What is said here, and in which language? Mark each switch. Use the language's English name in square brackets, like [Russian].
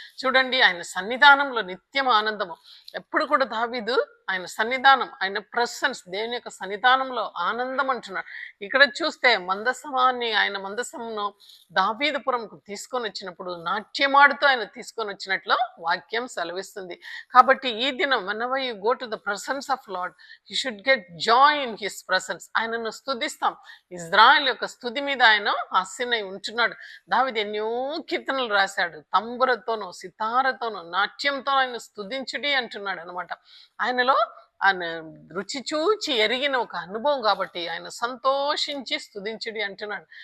[Telugu] చూడండి, ఆయన సన్నిధానంలో నిత్యం ఆనందము. ఎప్పుడు కూడా దావీదు ఆయన సన్నిధానం, ఆయన ప్రెసెన్స్, దేవుని యొక్క సన్నిధానంలో ఆనందం అంటున్నాడు. ఇక్కడ చూస్తే మందసమాన్ని ఆయన మందసమును దావీదుపురంకు తీసుకొని వచ్చినప్పుడు నాట్యమాడుతూ ఆయన తీసుకొని వచ్చినట్లు వాక్యం సెలవిస్తుంది. కాబట్టి ఈ దినం [English] whenever you go to the presence of Lord, you should get joy in his presence. [Telugu] ఆయనను స్తుతిస్తాం. ఇజ్రాయెల్ యొక్క స్తుతి మీద ఆయన ఆసీనై ఉంటున్నాడు. దావీదు ఎన్నో కీర్తనలు రాశాడు. తంబురతోనూ సితారతోనూ నాట్యంతో ఆయన స్తుతించుడి అంటున్నాడు అనమాట. ఆయనలో ఆయన రుచి చూచి ఎరిగిన ఒక అనుభవం కాబట్టి ఆయన సంతోషించి స్తుతించుడి అంటున్నాడు.